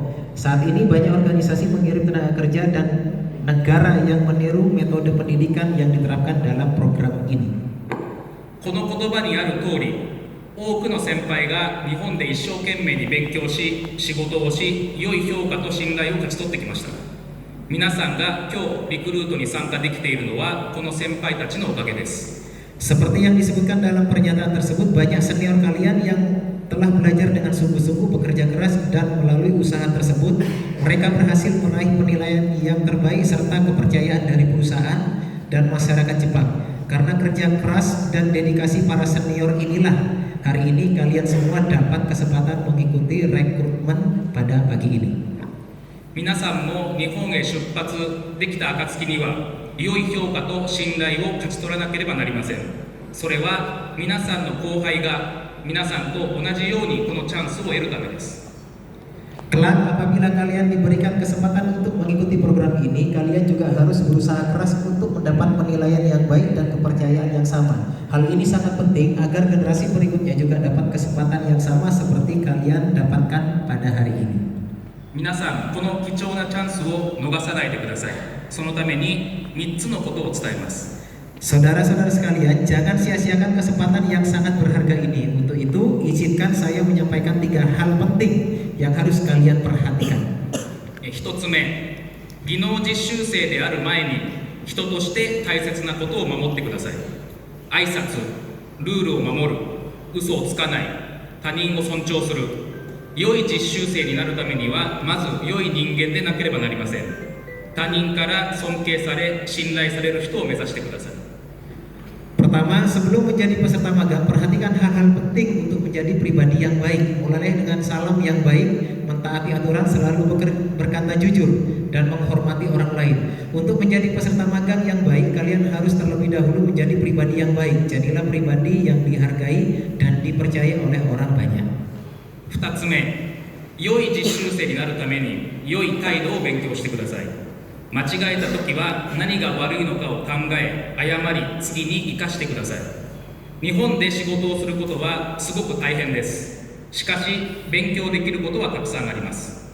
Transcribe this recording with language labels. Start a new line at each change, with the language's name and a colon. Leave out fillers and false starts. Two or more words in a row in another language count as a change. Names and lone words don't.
Indonesian: Saat ini banyak organisasi mengirim tenaga kerja dan negara yang meniru metode pendidikan yang diterapkan dalam program ini.
Japanese: この言葉にある通り、多くの先輩が日本で一生懸命に勉強し、仕事をし、良い評価と信頼を勝ち取ってきました。皆さんが今日リクルートに参加できているのはこの先輩たちのおかげです。
Indonesian: Seperti yang disebutkan dalam pernyataan tersebut, banyak senior kalian yang telah belajar dengan sungguh-sungguh, bekerja keras, dan melalui usaha tersebut mereka berhasil meraih penilaian yang terbaik serta kepercayaan dari perusahaan dan masyarakat Jepang. Karena kerja keras dan dedikasi para senior inilah hari ini kalian semua dapat kesempatan mengikuti rekrutmen pada pagi ini.
Japanese: 皆さんも日本へ出発できた暁には良い評価と信頼を勝ち取らなければなりません。それは皆さんの後輩が皆さんと同じようにこのチャンスを得るためです。
Indonesian: Kelak apabila kalian diberikan kesempatan untuk mengikuti program ini, kalian juga harus berusaha keras untuk mendapat penilaian yang baik dan kepercayaan yang sama. Hal ini sangat penting agar generasi berikutnya juga dapat kesempatan yang sama seperti kalian dapatkan pada hari ini.
Japanese: 皆さん、この貴重なチャンスを逃さないでください。そのために3つのことを伝えます。
Indonesian: Saudara-saudara sekalian, jangan sia-siakan kesempatan yang sangat berharga ini. Untuk itu, izinkan saya menyampaikan 3 hal penting yang harus kalian perhatikan.
Japanese: 1 つ目、技能実習生である前に人として大切なことを守ってください。挨拶、ルールを守る、嘘をつかない、他人を尊重する。良い実習生になるためにはまず良い人間でなければなりません。他人から尊敬され信頼される人を目指してください。
Indonesian: Pertama, sebelum menjadi peserta magang, perhatikan hal-hal penting untuk menjadi pribadi yang baik. Mulai dengan salam yang baik, mentaati aturan, selalu berkata jujur, dan menghormati orang lain. Untuk menjadi peserta magang yang baik, kalian harus terlebih dahulu menjadi pribadi yang baik. Jadilah pribadi yang dihargai dan dipercaya oleh orang banyak.
Japanese: 2 つ目、良い実習生になるために良い態度を勉強してください。間違えた時は何が悪いのかを考え、謝り、次に生かしてください。日本で仕事をすることはすごく大変です。しかし勉強できることはたくさんあります。